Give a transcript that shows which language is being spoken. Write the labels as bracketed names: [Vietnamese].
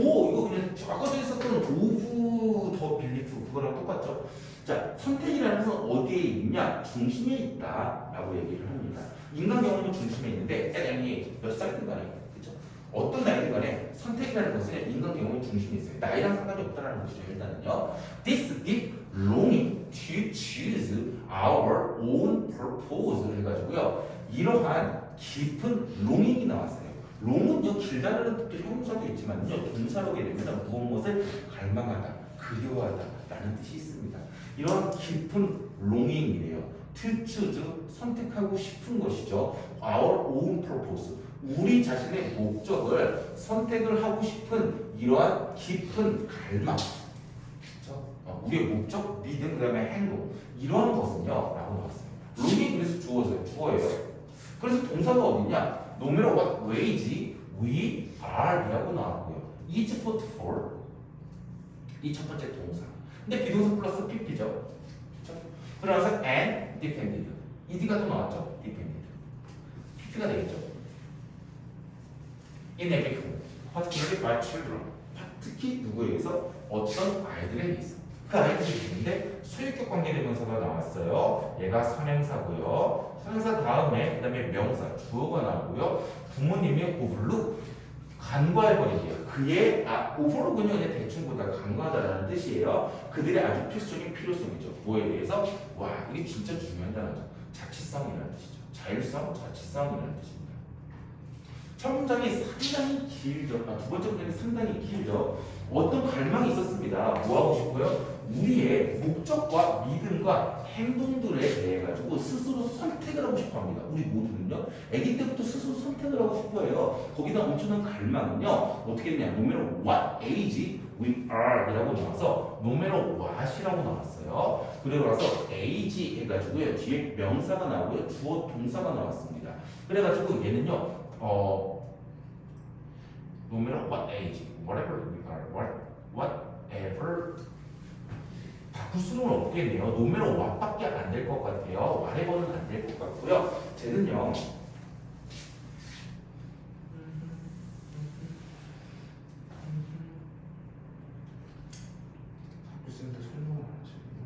[Korean] 이거 그냥 과거에 있었던 of 더 빌리프 그거랑 똑같죠? 자, 선택이라는 것은 어디에 있냐? 중심에 있다 라고 얘기를 합니다. 인간 경험은 중심에 있는데 [English] at any age [Korean] 몇 살이든 간에 그렇죠? 어떤 나이든 간에 선택이라는 것은 인간 경험이 중심에 있어요. 나이랑 상관이 없다는 것이죠. 일단은요. [English] This deep longing to choose our own purpose [Korean] 해가지고요. 이러한 깊은 longing이 나왔어요. 롱은요 길다라는 뜻도 형용사도 있지만요 동사로 됩니다. 무엇을 갈망하다, 그리워하다 라는 뜻이 있습니다. 이런 깊은 longing이래요. [English] to choose [Korean] 선택하고 싶은 것이죠. [English] Our own purpose [Korean] 우리 자신의 목적을 선택을 하고 싶은 이러한 깊은 갈망. 그렇죠? 우리의 목적, 믿음, 그다음에 행동 이러한 것은요 라고 나왔어요. longing 그래서 주어예요. 그래서 동사가 어디냐? [English] No matter what wage we are [Korean] 이라고 나왔고요. [English] is put for [Korean] 이 첫 번째 동사. 근데 비동사 플러스 pp죠. 그렇죠? 그러면서 [English] and depended. [Korean] ed가 또 나왔죠. depended. pp가 되겠죠. [English] In everything. particularly by children. [Korean] 특히 누구에 의해서 어떤 아이들에 의해서. 그 아이들이 있는데 소유격 관계대명사가 나왔어요. 얘가 선행사고요. 선행사 다음에 그다음에 명사 주어가 나오고요. 부모님의 overlook 간과해버리기요. 그의 overlook은요 그냥 대충 보다 간과하다라는 뜻이에요. 그들의 아주 필수적인 필요성이죠. 뭐에 대해서? 와 이게 진짜 중요한 단어죠. 자치성이라는 뜻이죠. 자율성, 자치성이라는 뜻입니다. 첫 문장이 상당히 길죠. 두 번째 문장이 상당히 길죠. 어떤 갈망이 있었습니다. 뭐 하고 싶고요? 우리의 목적과 믿음과 행동들에 대해 가지고 스스로 선택을 하고 싶어 합니다. 우리 모두는요. 아기 때부터 스스로 선택을 하고 싶어해요. 거기다 엄청난 갈망은요. 어떻게 했냐? [English] No matter what age we are [Korean] 이라고 나와서 [English] no matter what이라고 나왔어요. [Korean] 그리고 나서 age 해가지고요. 뒤에 명사가 나오고요. 주어 동사가 나왔습니다. 그래가지고 얘는요. [English] no matter what age, whatever we are, whatever [Korean] 바꿀 수는 없겠네요. [English] no matter what [Korean] 밖에 안 될 것 같아요. whatever는 안 될 것 같고요. 쟤는요. 자꾸 설명을 안 하시네요.